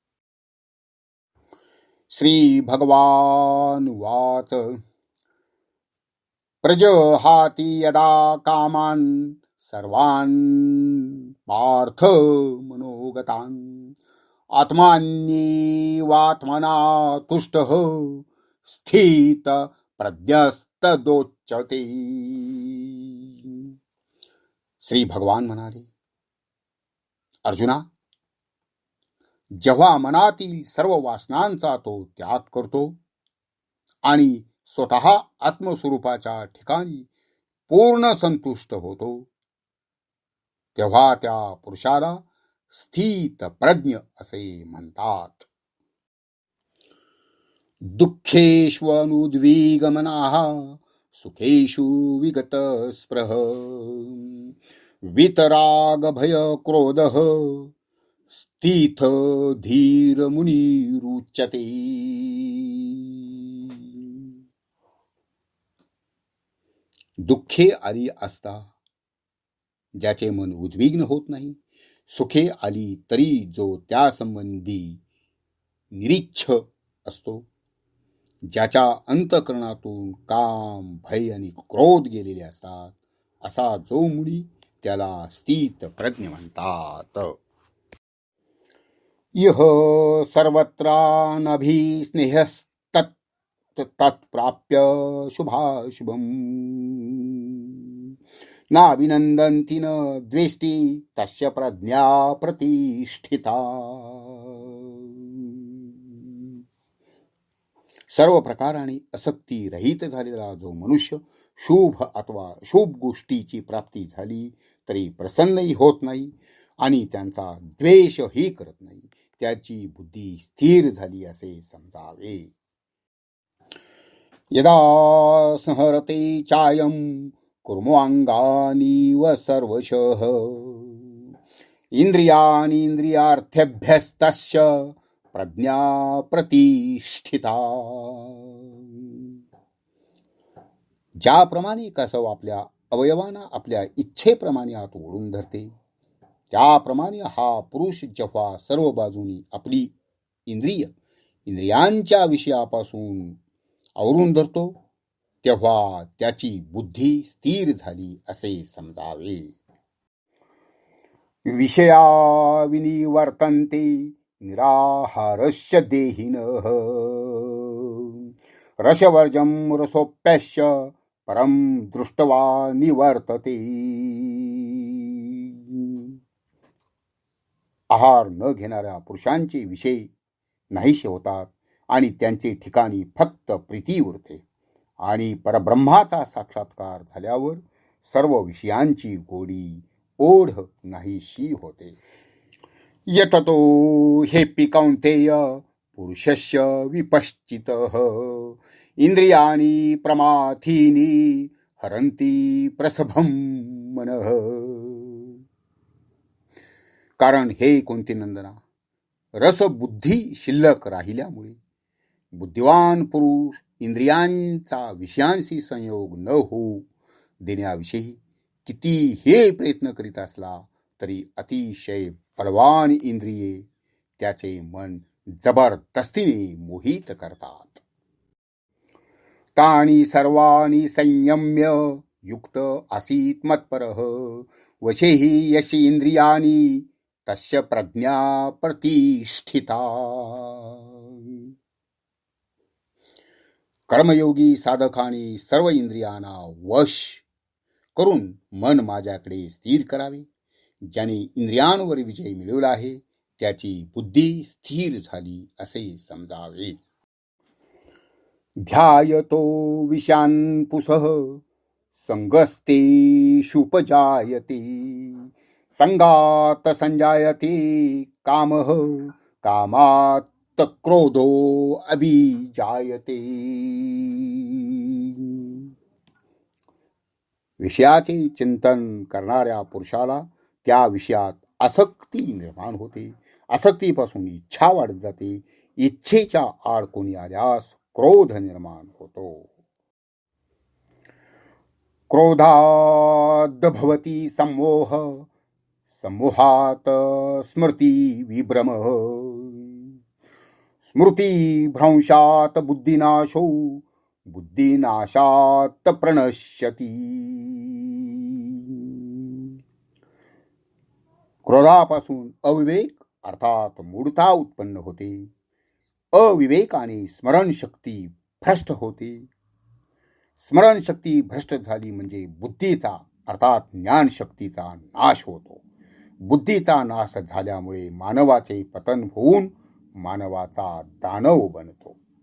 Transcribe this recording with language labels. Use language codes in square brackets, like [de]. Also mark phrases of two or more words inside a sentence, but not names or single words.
[sa] श्री भगवान वाच प्रजहाति यदा कामान् सर्वान् पार्थ मनोगतान् आत्मान्येवात्मना तुष्टः स्थित प्रज्ञस्तदोच्यते. [mr] श्री भगवान म्हणाले, अर्जुना, जेव्हा मनातील सर्व वासनांचा तो त्याग करतो आणि स्वतः आत्मस्वरूपाच्या ठिकाणी पूर्ण संतुष्ट होतो, तेव्हा त्या पुरुषाला स्थित प्रज्ञ असे म्हणतात. [sa] दुःखेष्वनुद्विग्नमनः सुखेषु विगतस्पृह वितराग भय क्रोधः स्थित धीर मुनिरुच्यते. [mr] दुःखे आली असता ज्याचे मन उद्विग्न होत नाही, सुखे आली तरी जो त्यासंबंधी निरीच्छ असतो, ज्याच्या अंतःकरणातून काम भय आणि क्रोध गेलेले असतात, असा जो मुनी, त्याला स्थित प्रज्ञ म्हणतात. [sa] यह सर्वत्रानभिस्नेहस्तत् तत्प्राप्य शुभाशुभम् नाभिनंदन्ति न द्वेष्टि तस्य प्रज्ञा प्रतिष्ठिता. [mr] सर्व प्रकाराने असक्ती रहित झालेला जो मनुष्य शुभ अथवा शुभ गोष्टीची प्राप्ती झाली तरी प्रसन्नही होत नाही आणि त्यांचा द्वेषही करत नाही. त्याची बुद्धी स्थिर झाली असे समजावे. [sa] यदा संहरते चायं कुर्मांगानीव सर्वशः इंद्रियार्थेभ्यस्तस्य प्रज्ञा प्रतिष्ठिता. [mr] ज्याप्रमाणे कासव आपल्या अवयवांना आपल्या इच्छेप्रमाणे आत ओढून धरते, त्याप्रमाणे हा पुरुष जेव्हा सर्व बाजूनी आपली इंद्रियांच्या विषयापासून आवरून धरतो, तेव्हा त्याची बुद्धी स्थिर झाली असे समजावे. [sa] विषया विनिवर्तन्ते निराहारस्य देहिनः रसवर्जं रसोप्यस्य परम दृष्ट्वा निवर्तते. [mr] आहार न घेणाऱ्या पुरुषांचे विषय नाहीसे होतात आणि त्यांचे ठिकाणी फक्त प्रीती उरते आणि परब्रह्माचा साक्षात्कार झाल्यावर सर्व विषयांची गोडी ओढ नाहीशी होते. [sa] यततो हेपि कौन्तेय पुरुषस्य विपश्चितः इंद्रियाणि प्रमाथीनि हरन्ति प्रसभं मनः. [mr] कारण हे कुंतीनंदना, रसबुद्धी शिल्लक राहिल्यामुळे बुद्धिवान पुरुष इंद्रियांचा विषयांशी संयोग न होऊ देण्याविषयी किती हे प्रयत्न करीत असला तरी अतिशय बलवान इंद्रिये त्याचे मन जबरदस्तीने मोहित करतात. [sa] तानि सर्वाणि संयम्य युक्त आसीत मत्परः वशे हि यशि इंद्रियाणि तस्य प्रज्ञा प्रतिष्ठिता. [mr] कर्मयोगी साधकाने सर्व इंद्रियांना वश करून मन माझ्याकडे स्थिर करावे. ज्याने इंद्रियांवर विजय मिळवला आहे त्याची बुद्धी स्थिर झाली असे समजावे. [sa] ध्यायतो विषयान् पुंसः संगस्तेषुपजायते संगात संजायते कामः कामात् क्रोधो अभिजायते. [mr] विषयाचे चिंतन करणाऱ्या पुरुषाला त्या विषयात आसक्ती निर्माण होते. आसक्तीपासून इच्छा वाढत जाते. इच्छेच्या आड कोणी आल्यास क्रोध निर्माण होतो. [sa] क्रोधाद् भवति सम्मोह सम्मोहात् स्मृति विभ्रमः स्मृति भ्रंशात् बुद्धिनाशो बुद्धिनाशात् प्रणश्यति. [mr] क्रोधापासून अविवेक अर्थात मूढता उत्पन्न होते. अविवेकाने स्मरणशक्ती भ्रष्ट होते. स्मरणशक्ती भ्रष्ट झाली म्हणजे बुद्धीचा अर्थात ज्ञानशक्तीचा नाश होतो. बुद्धीचा नाश झाल्यामुळे मानवाचे पतन होऊन मानवाचा दानव बनतो.